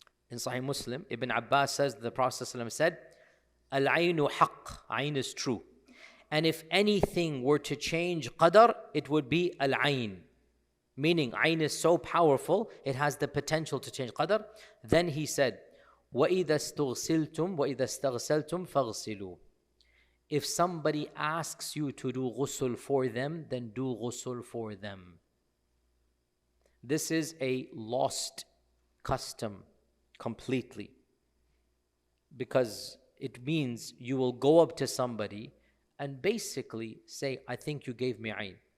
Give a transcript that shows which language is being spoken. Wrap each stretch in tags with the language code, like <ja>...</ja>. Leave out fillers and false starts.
<en>In Sahih Muslim, Ibn Abbas says, the Prophet ﷺ said, al-aynu haqq, ayn is true. And if anything were to change qadar, it would be al-ayn. Meaning, ayn is so powerful, it has the potential to change qadar. Then he said,</en> <ar>وَإِذَا اسْتُغْسِلْتُمْ وَإِذَا اسْتَغْسَلْتُمْ فَاغْسِلُوا.</ar> <en>If somebody asks you to do ghusl for them, then do ghusl for them. This is a lost custom completely, because it means you will go up to somebody and basically say, I think you gave me ayn.</en>